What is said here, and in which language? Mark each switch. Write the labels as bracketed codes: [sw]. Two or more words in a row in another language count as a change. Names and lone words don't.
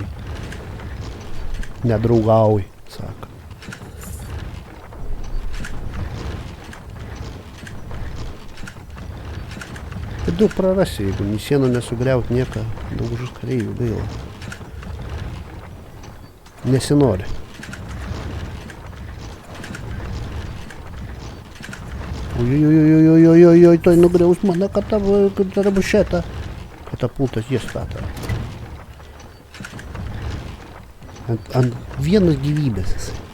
[lt] Nedraugauj, sako. Tai daug prarasi, jeigu į sieną nesugriaut nieką, daug žus kareivių gaila. Nesinori. Ой-ой-ой-ой-ой-ой-ой, той nugriaus mano trebušetą. Katapultas jie stato. Ant vienos gyvybės jisai.